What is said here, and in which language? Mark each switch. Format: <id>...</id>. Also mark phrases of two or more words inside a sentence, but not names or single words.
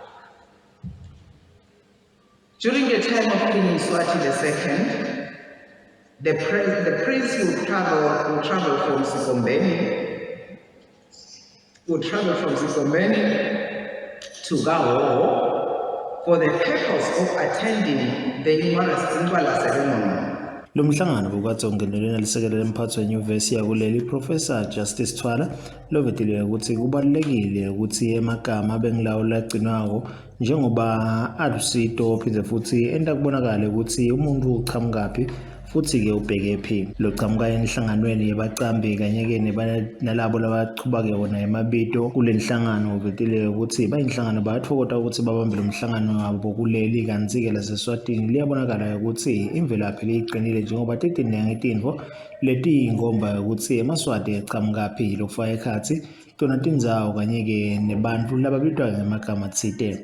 <en>During the time of King Mswati II, the prince would travel from Sikombeni to Gawo for the purpose of attending the numerous Ndwala ceremony.</en> <ss>Lo mhlangano bukade ungenelwe nalisekela lemphathi wenyuvesi yakuleli Professor Justice Thwala lovetile ukuthi kubalulekile ukuthi emagama abengilawo lagcinwako njengoba alusito phindze futhi enta kubonakala ukuthi umuntu uqhamukaphi futhi-ke ubhekephi. Lochamuka enhlanganweni yabacambi kanye-ke nalabo labachubake wona emabito kule nhlangano uvetile ukuthi bayinhlangano bayathokota ukuthi babambe lo mhlangano wabo kuleli kanti-ke laseSwatini liyabonakala ukuthi imvelaphi liyiqinile njengoba tiningi tintfo letiyingomba yokuthi emaswati aqhamukaphi lokufaka ekhatsi tona tindzawo kanye-ke nebantu lababitwa ngemagama atsite.</ss>